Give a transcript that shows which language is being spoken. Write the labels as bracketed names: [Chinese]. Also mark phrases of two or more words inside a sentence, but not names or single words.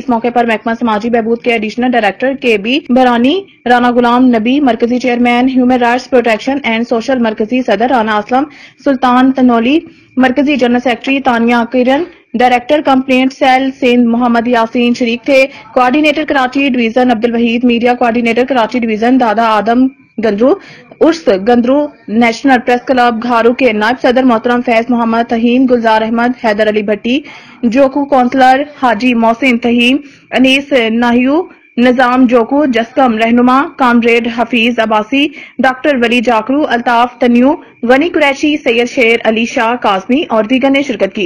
[Urdu] اس موقع پر محکمہ سماجی بہبود کے ایڈیشنل ڈائریکٹر KB بھرانی، رانا غلام نبی، مرکزی چیئرمین ہیومن رائٹس پروٹیکشن اینڈ سوشل، مرکزی صدر رانا اسلم، سلطان تنولی، مرکزی جنرل سیکرٹری تانیہ کرن، ڈائریکٹر کمپلینٹ سیل سندھ محمد یاسین شریک تھے۔ کوآرڈینیٹر کراچی ڈویژن عبدالوحید، میڈیا کوآرڈینیٹر کراچی ڈویژن دادا آدم گندرو، عرس گندرو نیشنل پریس کلب گھارو کے نائب صدر محترم فیض محمد تہیم، گلزار احمد، حیدر علی بھٹی، جوکو کونسلر حاجی محسن تہیم، انیس ناہیو، نظام جوکو، جسکم رہنما کامریڈ حفیظ عباسی، ڈاکٹر ولی جاکرو، الطاف تنیو، غنی قریشی، سید شیر علی شاہ کاظمی اور دیگر نے شرکت کی۔